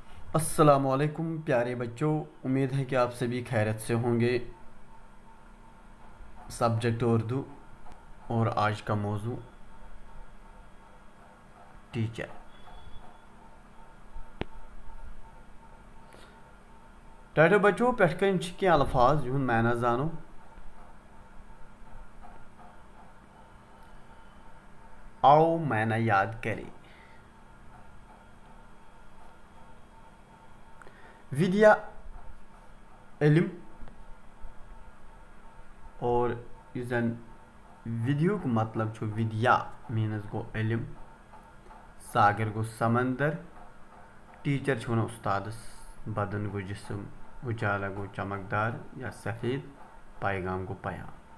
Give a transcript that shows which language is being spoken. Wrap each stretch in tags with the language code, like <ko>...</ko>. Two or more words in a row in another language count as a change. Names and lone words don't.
<ur>السلام علیکم پیارے بچوں، امید ہے کہ آپ سبھی خیریت سے ہوں گے۔ سبجیکٹ اردو اور آج کا موضوع ٹیچر۔ ٹھہرو بچوں،</ur> <ks>پٮ۪ٹھ کَنۍ چھِ کینٛہہ الفاظ یِہُنٛد معنی زانو۔</ks> <ur>آؤ معنی یاد کریں۔</ur> <ks>ودیا علم، اور یُس زن ودیُک مطلب چھُ ودیا مینٕز گوٚو علم، ساگر گوٚو سمندر، ٹیچر چھِ وَنان اُستادس، بدن گوٚو جسم، اجالا گوٚو چمکدار یا سفید، پیغام گوٚو پیام۔</ks>